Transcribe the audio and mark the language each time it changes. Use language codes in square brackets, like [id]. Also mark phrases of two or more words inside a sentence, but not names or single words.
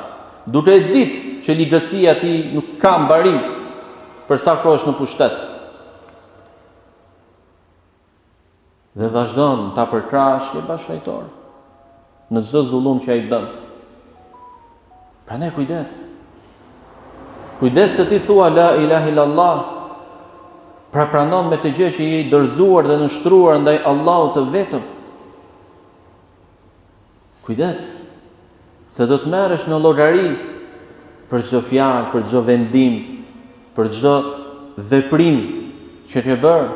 [sq] Duke e ditë që ligjësia e tij nuk ka mbarim për sa kohë është në pushtet. Dhe vazhdon ta përkrahësh, je bashkëfajtor në çdo zullum që ai bën. Prandaj kujdes. Kujdes se ti thua [ar] لا إله إلا الله. [sq] Pra pranon me të gjë që je i dorëzuar dhe nështruar ndaj Allahut të vetëm. Kujdes, se do të merresh në llogari për çdo fjalë, për çdo vendim, për çdo veprim që ke bërë.